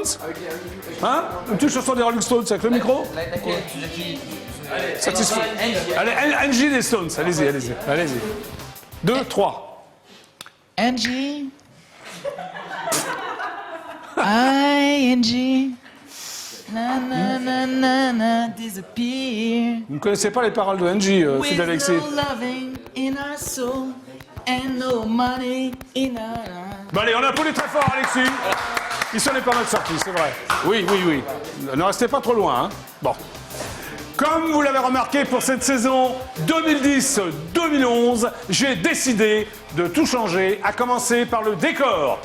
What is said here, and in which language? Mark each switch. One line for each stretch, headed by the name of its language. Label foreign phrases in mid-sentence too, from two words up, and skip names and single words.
French: Hein? Une petite chanson des Rolling Stones avec le micro? Laquelle, monsieur Jackie? Satisfait. Allez, Angie des Stones, allez-y, allez-y, allez-y. 2, 3. Angie. Angie. Na na na na na disappear. Vous ne connaissez pas les paroles de Angie, fils d'Alexis?
English: With no loving in our soul and no money in our...
French: Bon allez, on applaudit très fort, Alexis. Il s'en est pas mal sorti, c'est vrai. Oui, oui, oui. Ne restez pas trop loin, hein. Bon. Comme vous l'avez remarqué pour cette saison 2010-2011, j'ai décidé de tout changer, à commencer par le décor.